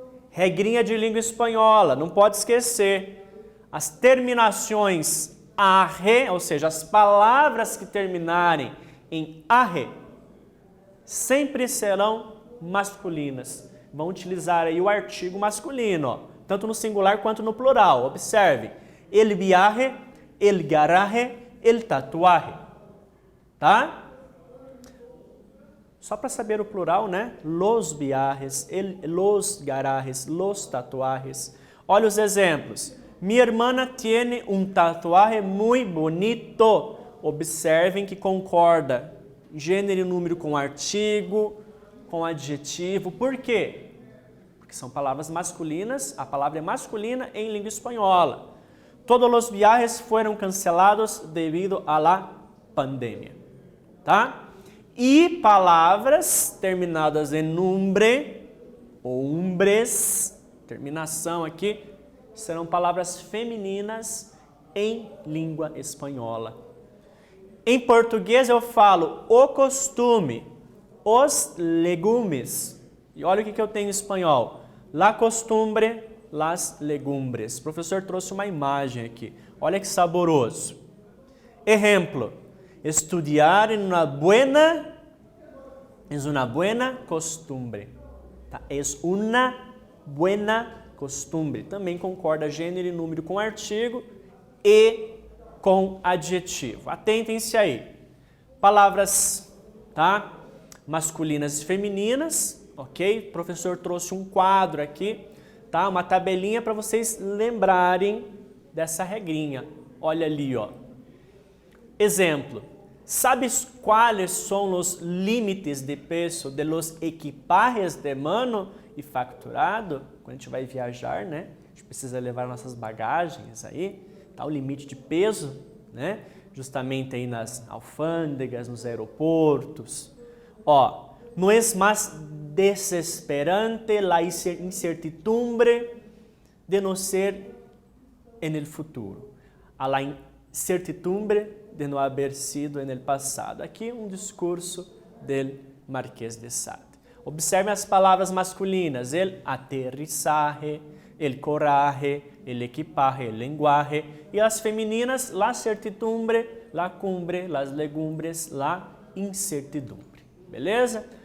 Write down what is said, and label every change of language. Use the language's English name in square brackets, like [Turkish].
[Portuguese] Regrinha de língua espanhola, não pode esquecer. As terminações arre, ou seja, as palavras que terminarem em arre, sempre serão masculinas. Vão utilizar aí o artigo masculino, ó, tanto no singular quanto no plural. [Spanish] Observe, el viaje, el garaje, el tatuaje, tá? [Portuguese] Só para saber o plural, né? [Spanish] Los viajes, los garajes, los tatuajes. [Portuguese] Olha os exemplos. [Spanish] Mi hermana tiene un tatuaje muy bonito. [Portuguese] Observem que concorda gênero e número com artigo, com adjetivo. Por quê? Porque são palavras masculinas, a palavra é masculina em língua espanhola. Todos os viajes foram cancelados devido à la pandemia. Tá? E palavras terminadas em numbre ou umbres, terminação aqui, serão palavras femininas em língua espanhola. Em português eu falo o costume, os legumes. E olha o que eu tenho em espanhol. [Spanish] La costumbre, las legumbres. [Portuguese] O professor trouxe uma imagem aqui. Olha que saboroso. Exemplo. [Spanish] Estudiar en una buena, es una buena costumbre. Tá? Es una buena costumbre. [Portuguese] Também concorda gênero e número com artigo e com adjetivo. Atentem-se aí. Palavras, tá? Masculinas e femininas, ok? O professor trouxe um quadro aqui, tá? Uma tabelinha para vocês lembrarem dessa regrinha. Olha ali, ó. Exemplo. [Spanish] ¿Sabes cuáles son los límites de peso de los equipajes de mano e facturado? [Portuguese] Quando a gente vai viajar, né? A gente precisa levar nossas bagagens aí, tá? O limite de peso, né? Justamente aí nas alfândegas, nos aeroportos. [Spanish] Ó, no es más desesperante la incertidumbre de no ser en el futuro. A la incertidumbre de não haber sido en el passado. [Portuguese] Aqui um discurso del Marquês de Sade. Observem as palavras masculinas, el aterrizaje, el coraje, el equipaje, el lenguaje, e as femininas, la certidumbre, la cumbre, las legumbres, la incertidumbre. Beleza?